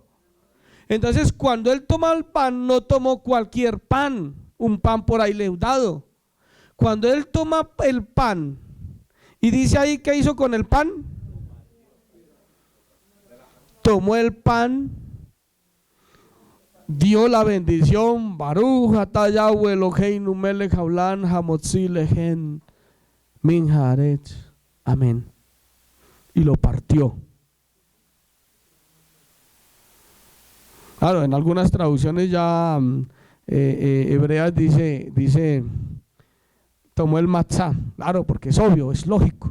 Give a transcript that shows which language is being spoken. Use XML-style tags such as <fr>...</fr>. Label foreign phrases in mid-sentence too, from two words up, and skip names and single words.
<es>Entonces cuando él toma el pan, no tomó cualquier pan, un pan por ahí leudado. Cuando él toma el pan y dice ahí ¿qué hizo con el pan? Tomó el pan, dio la bendición,</es> <he>ברוך אתה יהוה אלוהינו מלך העולם המוציא לחם מן הארץ,</he> <es>amén, y lo partió. Claro, en algunas traducciones ya hebreas dice tomó el matzá, claro, porque es obvio, es lógico.</es>